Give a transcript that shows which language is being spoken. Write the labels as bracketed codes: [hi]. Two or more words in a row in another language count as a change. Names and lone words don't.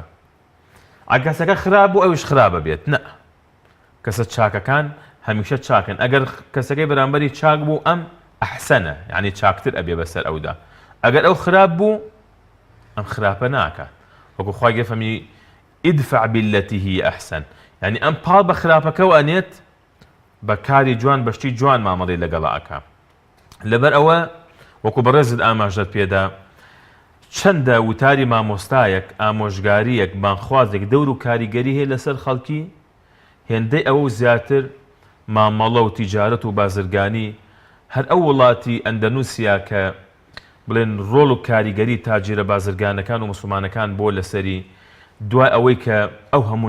[ckb] ئەگەسەکە خراپ و ئەویش خراپە بێت نە کەسە چاکەکان هەمیشە چاکن ئەگەر کەسەکەی بەرامبەری چاک بوو ئەم ئەحسەنە یعنی چاکتر ئەبێ بەسەر ئەودا ئەگەر ئەو خراپ بوو ئەم خراپە ناکات وەکو خوای گەفەرمی [ar] ادفع بالتي هي أحسن يعني [ckb] أم پاڵ بە خراپەکەەوە ئەنێت بە کاری جوان بەشتی جوان مامەڵی لەگەڵا ئەکا لەبەر ئەوە وەکو بەڕێزت ئاماژەت پێدا چەندە وتاری مامۆستایەک ئامۆژگاریەک بانخوازێک دەور و کاریگەری هەیە لەسەر خەڵکی هێندەی ئەوە زیاتر مامەڵە و تیجارەت و بازرگانی هەر ئەو وڵاتی ئەندەنووسیا کە بڵێن ڕۆڵ و کاریگەری تاجیرە بازرگانەکان و مسلمانەکان بۆ لەسەری دوای ئەوەی کە ئەو هەموو